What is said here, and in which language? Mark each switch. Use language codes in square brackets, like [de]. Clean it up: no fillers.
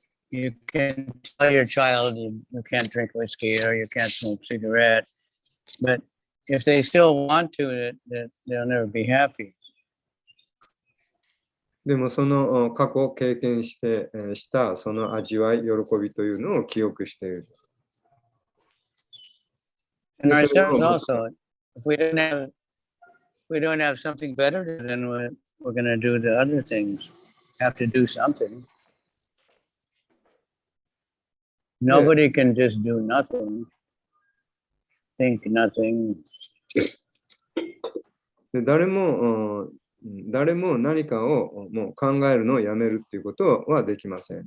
[en] you can tell your child you can't drink whiskey or you can't smoke cigarettes, but if they still want to, they'll never be happy. [ja] でもその過去経験したその味わい、喜びというのを記憶している。 [en] And ourselves also, if we don't have something better, then we're going to do the other things. Have to do something. Nobody can just do nothing, think nothing. [ja] で誰も何かをもう考えるのをやめるっていうことはできません。